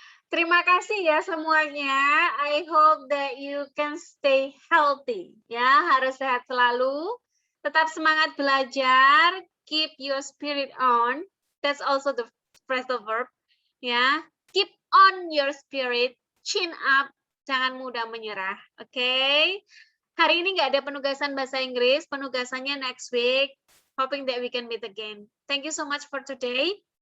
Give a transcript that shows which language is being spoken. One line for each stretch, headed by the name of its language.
Indonesian: Terima kasih ya semuanya.
English: I hope that you can stay healthy.
Indonesian: Ya, harus sehat selalu. Tetap semangat belajar.
English: Keep your spirit on. That's also the phrasal verb. Ya, keep on your spirit. Chin up.
Indonesian: Jangan mudah menyerah. Oke. Hari ini nggak ada penugasan bahasa Inggris.
English: Penugasannya next week. Hoping that we can meet again. Thank you so much for today.